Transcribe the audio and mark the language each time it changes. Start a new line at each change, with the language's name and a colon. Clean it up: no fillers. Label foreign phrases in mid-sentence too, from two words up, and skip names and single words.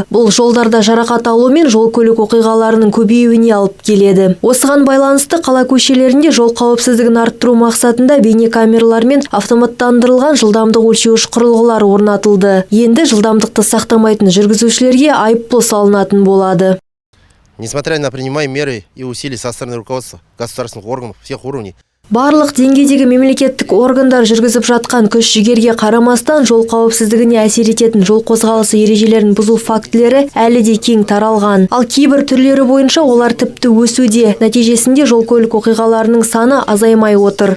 Kazakh: Бұл жолдарда жарақат алу мен жол көлік оқиғаларының көбеюіне алып келеді. Осыған байланысты қала көшелерінде жол қауіпсіздігін арттыру мақсатында бейнекамералар мен автоматтандырылған жылдамдық өлшеуіш құрылғылар орнатылды. Енді жылдамдықты сақтамайтын жүргізушілерге айыппұл салынатын болады.
Russian: Несмотря на принимаемые меры и усилия со стороны руководства государственных органов всех уровней,
Kazakh: Барлық деңгейдегі мемлекеттік органдар жүргізіп жатқан күш-жігерге қарамастан жол қауіпсіздігіне әсер ететін жол қозғалысы ережелерін бұзу фактілері әлі де кең таралған. Ал кейбір түрлері бойынша олар тіпті өсуде. Нәтижесінде жол көлік оқиғаларының саны азаймай отыр.